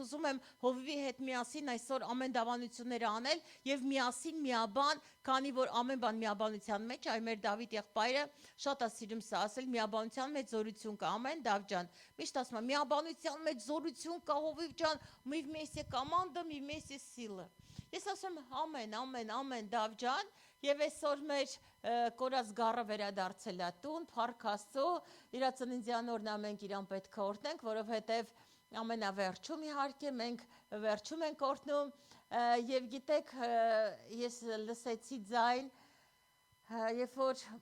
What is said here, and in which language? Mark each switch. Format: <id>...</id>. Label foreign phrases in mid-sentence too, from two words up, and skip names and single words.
<hy>ուզում եմ Հովիվի հետ միասին այսօր ամեն դավանությունները անել եւ միասին միաբան, քանի որ ամեն բան միաբանության մեջ, այ մեր Դավիթ եղբայրը շատ է սիրում սա ասել, միաբանության մեջ զորություն կա, ամեն Դավ ջան։ Միշտ ասում եմ, միաբանության մեջ զորություն կա, Հովիվ ջան,</hy> <ru>мы вместе команда, мы вместе сила։</ru> <hy>Ես ասում եմ, ամեն Դավ ջան, եւ այսօր մեր կորած գառը վերադարձել է տուն, փառք Աստծո, իր ծննդյան օրն մենք իրան պետք է օրհնենք, որովհետեւ ամենավերջում իհարկե մենք վերջում ենք օրհնում եւ գիտեք, ես լսեցի ձայն, երբ որ</hy>